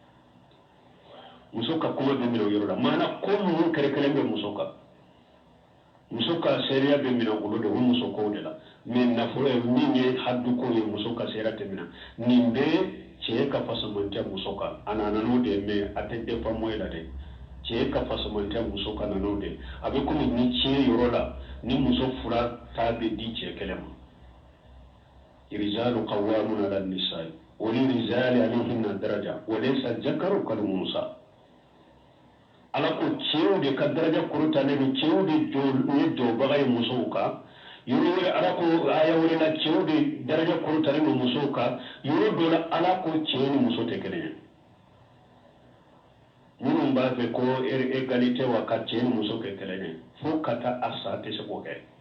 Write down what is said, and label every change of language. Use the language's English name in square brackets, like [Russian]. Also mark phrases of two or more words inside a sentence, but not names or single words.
[Bambara] muso ka kuma bɛ minɛ o yɔrɔ la maana ko ninnu kɛrɛkɛrɛn bɛ muso kan muso ka seereya bɛ minɛ olu de o muso kow de la mais nafolo min ye haddu ko ye muso ka seereya tɛ minɛ nin bɛ cɛ ka fasamantiya muso kan a nana n'o de ye mais a tɛ [French] dépend moyen [Bambara] la dɛ cɛ ka fasamantiya muso kan n'o de a bɛ komi ni tiɲɛ yɔrɔ la ni muso fila ta bɛ di cɛ kelen ma [Arabic] الرجال قوامون على النساء وللرجال عليهن درجة وليس الذكر كالأنثى [Bambara] ala ko cɛw de ka daraja korotalen don cɛw de ye jɔbaga ye musow kan yɔrɔ wɛrɛ ala ko aya wɛrɛ la cɛw de daraja korotalen don musow kan yɔrɔ dɔ la ala ko cɛ ni muso tɛ kelen ye minnu b'a fɛ ko égalité wa ka cɛ ni muso kɛ kelen ye fo ka taa a sa tɛ se k'o kɛ